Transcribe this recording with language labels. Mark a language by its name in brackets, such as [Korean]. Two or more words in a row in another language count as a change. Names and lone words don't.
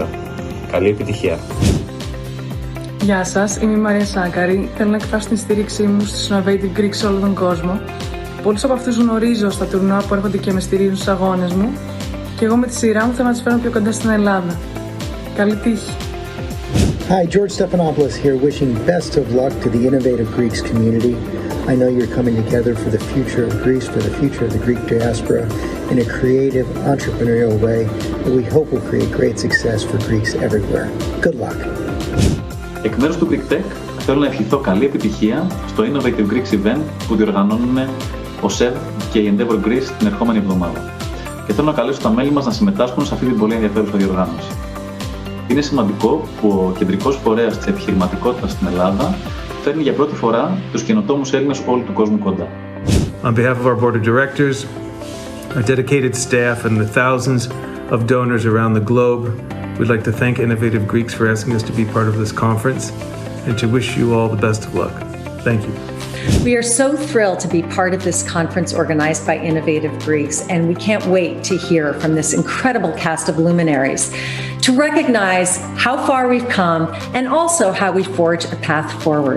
[Greek] Καλή επιτυχία! Γεια σας, είμαι η Μαρία Σάκαρη. Θέλω να εκφράσω την στήριξή μου στους Innovative Greeks σε όλο τον κόσμο. πολλούς από αυτούς γνωρίζω στα τουρνουά που έρχονται και με στηρίζουν στους αγώνες μου και εγώ με τη σειρά μου θα να τους φέρω πιο κοντά στην Ελλάδα. Καλή τύχη! [English] Hi, George Stephanopoulos here, wishing best of luck to the Innovative Greeks community. I know you're coming together for the future of Greece, for the future of the Greek diaspora in a creative, entrepreneurial way that we hope will create great success for Greeks everywhere. Good luck. [Greek] Εκ μέρους του Greek Tech θέλω να ευχηθώ καλή επιτυχία στο Innovative Greeks event που διοργανώνουν ο ΣΕΒ και η Endeavor Greece την ερχόμενη εβδομάδα. Και θέλω να καλέσω τα μέλη μας να συμμετάσχουν σε αυτή την πολύ ενδιαφέρουσα διοργάνωση. Είναι σημαντικό που ο κεντρικός φορέας της επιχειρηματικότητας στην Ελλάδα φέρνει για πρώτη φορά τους καινοτόμους Έλληνες όλου του κόσμου κοντά. [English] On behalf of our board of directors, our dedicated staff, and the thousands of donors around the globe, we'd like to thank Innovative Greeks for asking us to be part of this conference and to wish you all the best of luck. Thank you. We are so thrilled to be part of this conference organized by Innovative Greeks, and we can't wait to hear from this incredible cast of luminaries to recognize how far we've come and also how we forge a path forward.